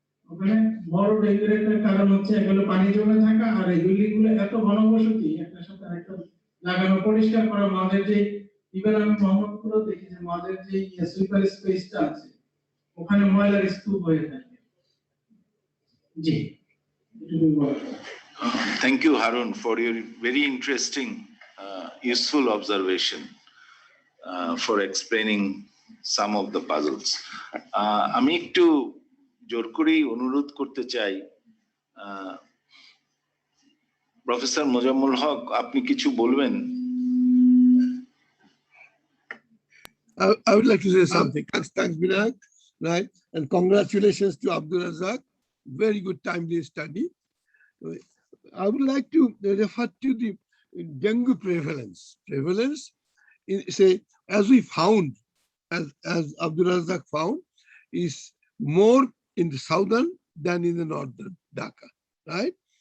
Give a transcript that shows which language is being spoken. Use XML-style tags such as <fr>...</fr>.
<bn>ওখানে বড় ডেঙ্গুর একটা কারণ হচ্ছে এগুলো পানি জমে থাকা, আর এই বিল্ডিং গুলো এত ঘনবসতি একটার সাথে আরেকটা লাগানো, পরিষ্কার করা মাঝের যে ইভেন আমি মোহাম্মদপুরও দেখি যে মাঝের যে সুইপার স্পেসটা আছে ওখানে ময়লার স্তূপ হয়ে থাকে। জি,</bn> <en>Thank you, Harun, for your very interesting useful observation for explaining some of the puzzles.</en> <bn>আমি একটু জোর করেই অনুরোধ করতে চাই প্রফেসর মোজাম্মেল হক, আপনি কিছু বলবেন?</bn> <en>I would like to say something. Thanks, Binayak, right? And congratulations to Abdur Razzaque. Very good timely study. I would like to refer to the dengue prevalence. Say, as we found, as Abdur Razzaque found, is more in the southern than in the northern Dhaka, right?</en>